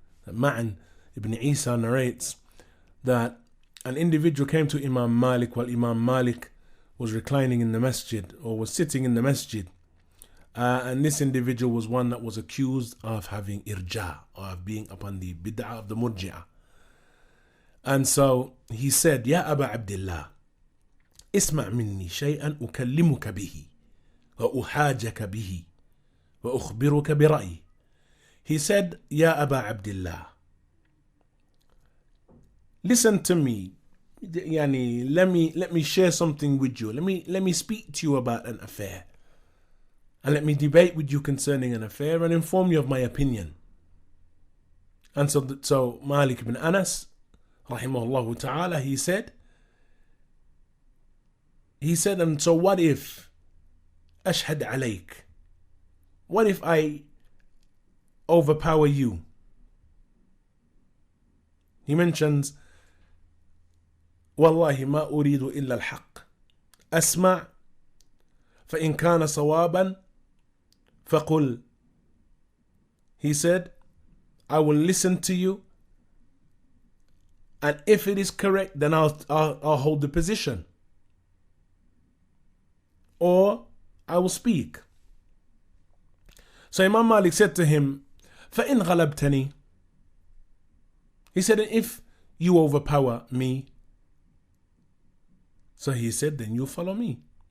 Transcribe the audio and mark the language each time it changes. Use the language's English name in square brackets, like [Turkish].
[English] Ma'an ibn Isa narrates that an individual came to Imam Malik while Imam Malik was reclining in the masjid, or was sitting in the masjid, and this individual was one that was accused of having irja, or of being upon the bid'ah of the murji'ah. And so he said, [Arabic] Ya Aba Abdullah, اسمع مني شيئا أكلمك به وأحاجك به وأخبرك برأيي. [English] He said, Ya Aba Abdullah, listen to me. Let me share something with you. Let me speak to you about an affair, and let me debate with you concerning an affair, and inform you of my opinion. And so Malik ibn Anas, rahimahullah ta'ala, he said, and so what if ashhad alayk? What if I overpower you? He mentions, [Arabic] والله ما أريد إلا الحق أسمع فإن كان صوابا فقل. [English] He said, I will listen to you, and if it is correct, then I'll hold the position, or I will speak. So Imam Malik said to him, [Arabic] فإن غلبتني. [English] He said, if you overpower me, so he said, then you follow me.